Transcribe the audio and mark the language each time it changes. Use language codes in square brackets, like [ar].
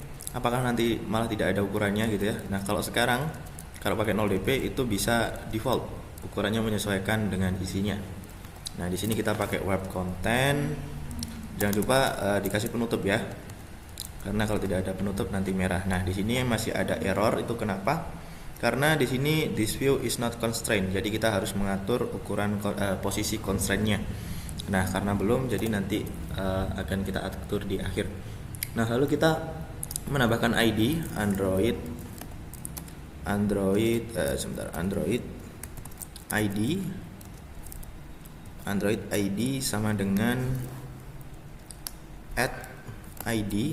[id] Apakah nanti malah tidak ada ukurannya gitu ya? Nah, kalau sekarang kalau pakai 0 dp itu bisa default, ukurannya menyesuaikan dengan isinya. Nah, di sini kita pakai web content. Jangan lupa dikasih penutup ya. Karena kalau tidak ada penutup nanti merah. Nah, di sini masih ada error, itu kenapa? Karena di sini [en] this view is not constrained. [id] Jadi kita harus mengatur ukuran posisi constraint-nya. Nah, karena belum, jadi nanti akan kita atur di akhir. Nah, lalu kita menambahkan ID Android ID sama dengan add ID.